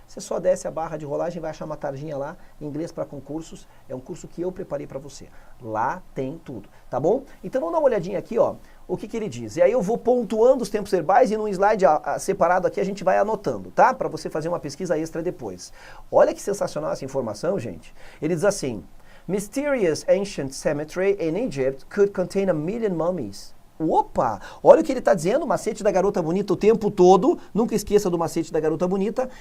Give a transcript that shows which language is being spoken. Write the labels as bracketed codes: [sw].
[pt] Você só desce a barra de rolagem e vai achar uma tarjinha lá, Inglês para concursos. É um curso que eu preparei para você. Lá tem tudo, tá bom? Então vamos dar uma olhadinha aqui, ó, o que ele diz. E aí eu vou pontuando os tempos verbais e num slide separado aqui a gente vai anotando, tá? Para você fazer uma pesquisa extra depois. Olha que sensacional essa informação, gente. [en] Ele diz assim: Mysterious ancient cemetery in Egypt could contain 1 million mummies. [pt] Opa! Olha o que ele está dizendo, o macete da garota bonita o tempo todo. Nunca esqueça do macete da garota bonita.